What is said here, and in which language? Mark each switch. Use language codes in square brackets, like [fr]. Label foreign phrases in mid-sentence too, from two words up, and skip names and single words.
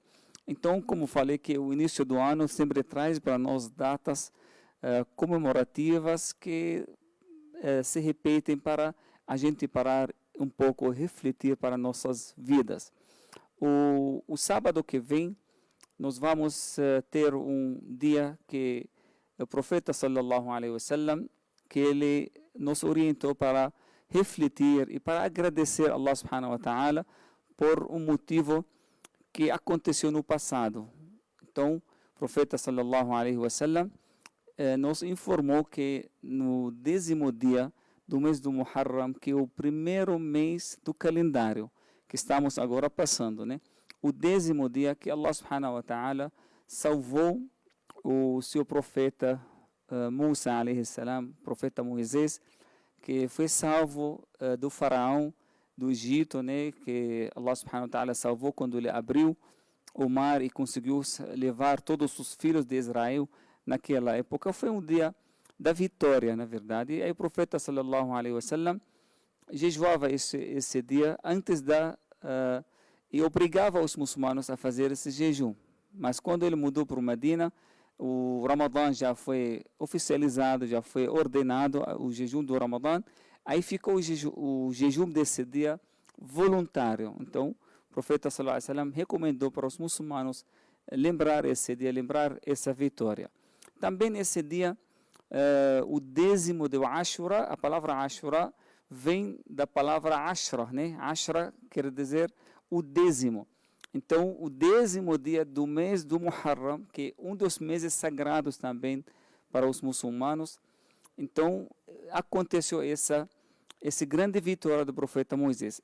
[pt] Então, como falei, que o início do ano sempre traz para nós datas comemorativas que se repetem para a gente parar um pouco, refletir para nossas vidas. O sábado que vem, nós vamos ter um dia que o profeta [ar] صلى الله عليه وسلم, [pt] que ele nos orientou para refletir e para agradecer a [ar] الله سبحانه وتعالى [pt] por um motivo que aconteceu no passado. Então, o profeta [ar] صلى الله عليه وسلم [pt] nos informou que no 10º dia do mês do Muharram, que é o primeiro mês do calendário que estamos agora passando, né? O 10º dia que [ar] الله سبحانه وتعالى [pt] salvou o seu profeta Musa [ar] عليه السلام, [pt] profeta Moisés, que foi salvo do faraó do Egito, né, que [ar] الله سبحانه وتعالى [pt] salvou quando ele abriu o mar e conseguiu levar todos os filhos de Israel naquela época. Foi um dia da vitória, na verdade. E aí o profeta [ar] صلى الله عليه وسلم [pt] jejuava esse dia antes da e obrigava os muçulmanos a fazer esse jejum. Mas quando ele mudou para o Medina, o Ramadã já foi oficializado, já foi ordenado o jejum do Ramadã, aí ficou o jejum desse dia voluntário. Então, o profeta [ar] صلى الله عليه وسلم [pt] recomendou para os muçulmanos lembrar esse dia, lembrar essa vitória. Também nesse dia, o 10º de Ashura, a palavra Ashura vem da palavra Ashra, né? Ashra quer dizer o 10º. Então, o 10º dia do mês do Muharram, que é um dos meses sagrados também para os muçulmanos, então aconteceu essa grande vitória do profeta Moisés.